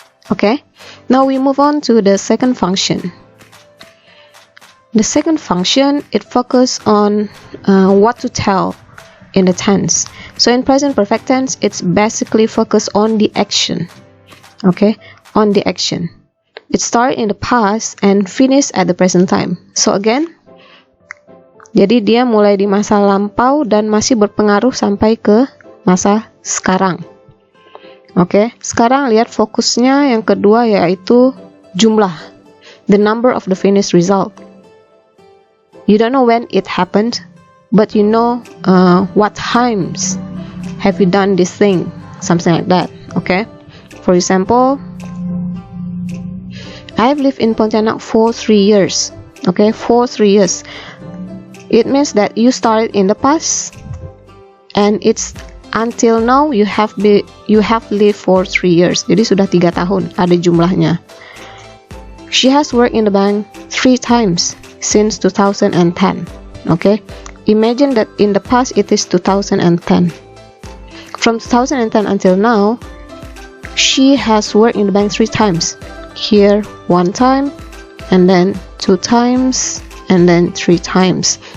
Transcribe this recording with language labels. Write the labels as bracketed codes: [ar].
[en] Okay, now we move on to the second function. The second function, it focuses on what to tell in the tense. So in present perfect tense, it's basically focused on the action. Okay, on the action. It started in the past and finished at the present time. So again, [id] jadi dia mulai di masa lampau dan masih berpengaruh sampai ke masa sekarang. Oke, sekarang lihat fokusnya yang kedua, yaitu jumlah, [en] the number of the finished result. You don't know when it happened, but you know what times have you done this thing, something like that. Okay, for example, I've lived in Pontianak for 3 years. Okay, for 3 years. It means that you started in the past, and it's until now you have lived for 3 years. [id] Jadi sudah 3 tahun, ada jumlahnya. [en] She has worked in the bank 3 times since 2010. Okay, imagine that in the past it is 2010. From 2010 until now, she has worked in the bank 3 times. Here 1 time, and then 2 times, and then 3 times.